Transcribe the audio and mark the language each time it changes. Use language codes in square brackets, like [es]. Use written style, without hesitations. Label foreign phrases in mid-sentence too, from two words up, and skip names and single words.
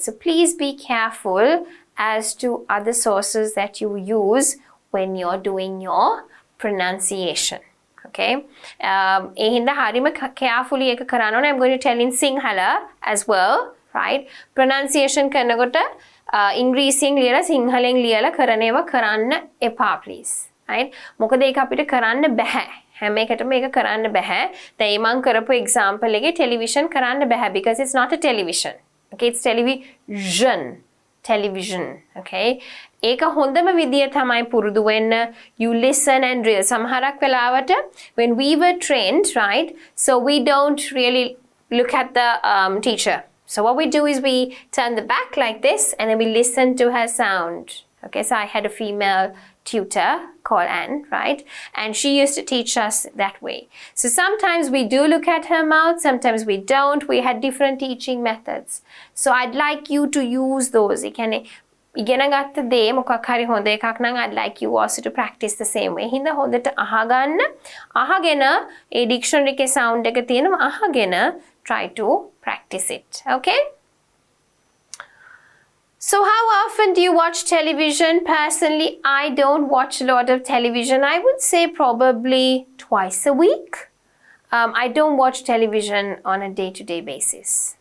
[en] So please be careful as to other sources that you use when you're doing your pronunciation, okay? [si] හින්දා හරිම carefully එක කරන. [en] I'm going to tell in Sinhala as well. [si] Right? Pronunciation කරනකොට ඉංග්‍රීසියෙන් ලියලා සිංහලෙන් ලියලා කරන ඒවා කරන්න එපා please. Right? මොකද ඒක අපිට කරන්න බෑ. හැම එකටම ඒක කරන්න බෑ. දැන් මම කරපු [en] example එකේ television [si] කරන්න බෑ [en] because it's not a television. Okay, it's television. Television. Okay? [si] ඒක හොඳම විදිය තමයි පුරුදු වෙන්න. [en] You listen and drill. [si] සමහරක් වෙලාවට [en] when we were trained, right? So we don't really look at the teacher. So what we do is we turn the back like this and then we listen to her sound. Okay, so I had a female tutor called Anne, right? And she used to teach us that way. So sometimes we do look at her mouth, sometimes we don't. We had different teaching methods. So I'd like you to use those. [si] ඉගෙන ගත්ත දේ මොකක් හරි හොඳ එකක් නම් [en] I'd like you also to practice the same way. [si] හින්දා හොඳට අහගන්න. අහගෙන ඒ dictionary එකේ sound එක තියෙනවා අහගෙන [en] try to practice it. [si] Okay? [en] So how often do you watch television? Personally, I don't watch a lot of television. I would say probably twice a week. I don't watch television on a day-to-day basis.